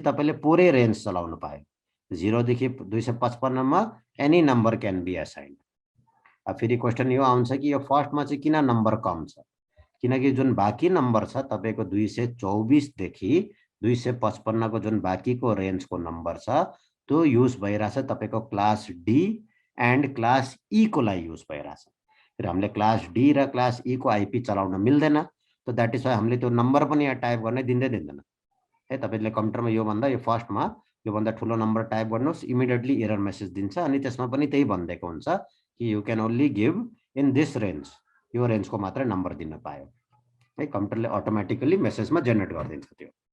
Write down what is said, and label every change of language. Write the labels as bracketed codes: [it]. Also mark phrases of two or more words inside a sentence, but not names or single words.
[ne] तपाईले पुरै रेन्ज चलाउनु पाए 0 देखि 255 मा [en] any number can be assigned [ne] अब फेरि क्वेशन यो आउँछ कि यो फर्स्टमा चाहिँ किन नम्बर कम छ किनकि जुन बाँकी नम्बर छ तपाईको 224 देखि 255 को जुन बाँकीको रेन्जको नम्बर छ त्यो युज भइराछ तपाईको [en] class D and class E [ne] को लागि युज भइराछ फेरि हामीले [en] class D [ne] र [en] class E [ne] को आईपी चलाउन मिल्दैन तो [en] that is why [ne] हामीले त्यो नम्बर पनि यहाँ टाइप गर्न दिँदैन है तपाईले कम्प्युटरमा यो भन्दा यो फर्स्टमा यो भन्दा ठूलो नम्बर टाइप गर्नुस् [en] immediately error message [ne] दिन्छ अनि त्यसमा पनि त्यही भन्दैको हुन्छ कि [en] you can only give in this range [ne] यो रेन्जको मात्र नम्बर दिन पायो है कम्प्युटरले अटोमेटिकली मेसेजमा जेनेरेट गरिदिन्छ त्यो